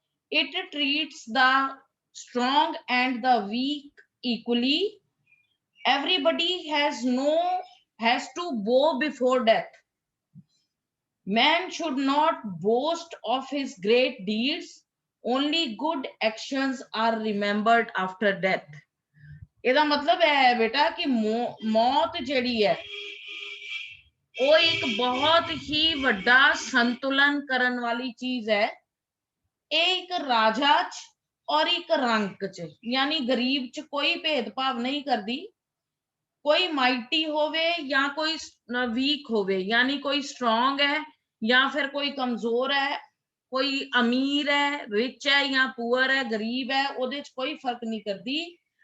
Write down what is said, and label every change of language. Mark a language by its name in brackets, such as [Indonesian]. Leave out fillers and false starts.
[English] It treats the strong and the weak equally. Everybody has to bow before death. Man should not boast of his great deeds. Only good actions are remembered after death. [Punjabi] ਇਹਦਾ ਮਤਲਬ ਹੈ ਬੇਟਾ ਕਿ ਮੌਤ ਜਿਹੜੀ ਹੈ ਉਹ ਇੱਕ ਬਹੁਤ ਹੀ ਵੱਡਾ ਸੰਤੁਲਨ ਕਰਨ ਵਾਲੀ ਚੀਜ਼ ਹੈ। ਇਹ ਇੱਕ ਰਾਜਾ ਚ ਔਰ ਇੱਕ ਰੰਕ ਚ ਯਾਨੀ ਗਰੀਬ ਚ ਕੋਈ ਭੇਦਭਾਵ ਨਹੀਂ ਕਰਦੀ। ਕੋਈ ਮਾਈਟੀ ਹੋਵੇ ਜਾਂ ਕੋਈ ਵੀਕ ਹੋਵੇ, [Hindi] यानी कोई स्ट्रॉन्ग है या फिर कोई कमजोर है, कोई अमीर है, रिच है या पुअर है, गरीब है, [Punjabi] ਉਹਦੇ ਚ ਕੋਈ ਫਰਕ ਨਹੀਂ ਕਰਦੀ।